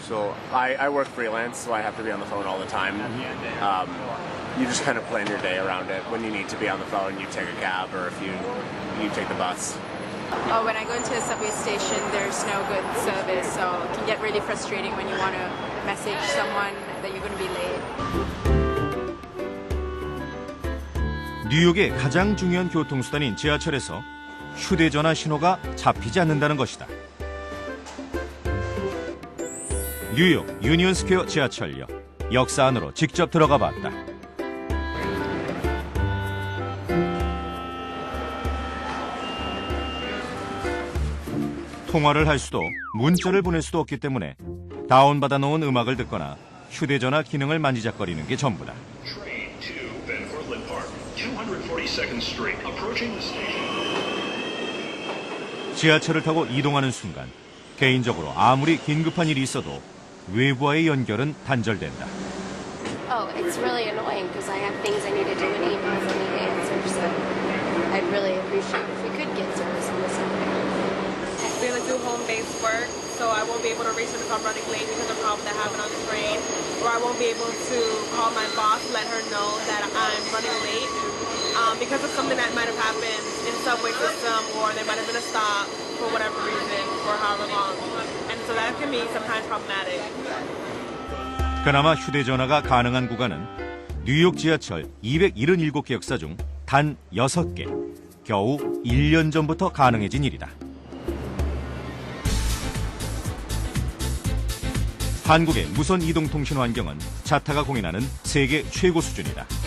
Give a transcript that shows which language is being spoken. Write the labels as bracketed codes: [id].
[en] So I work freelance, so I have to be on the phone all the time. You just kind of plan your day around it. When you need to be on the phone, you take a cab, or if you take the bus. When I go into a subway station, there's no good service, so it can get really frustrating when you want to message someone that you're going to be late. [ko] 뉴욕의 가장 중요한 교통수단인 지하철에서 휴대전화 신호가 잡히지 않는다는 것이다. 뉴욕 유니언 스퀘어 지하철역 역사 안으로 직접 들어가 봤다. 통화를 할 수도 문자를 보낼 수도 없기 때문에 다운받아 놓은 음악을 듣거나 휴대전화 기능을 만지작거리는 게 전부다. 지하철을 타고 이동하는 순간 개인적으로 아무리 긴급한 일이 있어도 외부와의 연결은 단절된다. [en] Oh, it's really annoying because I have things I need to do and emails I need to answer, so I'd really appreciate if we could get service on this area. We have to do home-based work, so I won't be able to reach them if I'm running late because of a problem that happened on the train, or I won't be able to call my boss and let her know that I'm running late because of something that might have happened in the subway system, or there might have been a stop for whatever reason for however long, and so that can be sometimes problematic. [ko] 그나마 휴대전화가 가능한 구간은 뉴욕 지하철 277개 역사 중 단 6개, 겨우 1년 전부터 가능해진 일이다. 한국의 무선 이동통신 환경은 자타가 공인하는 세계 최고 수준이다.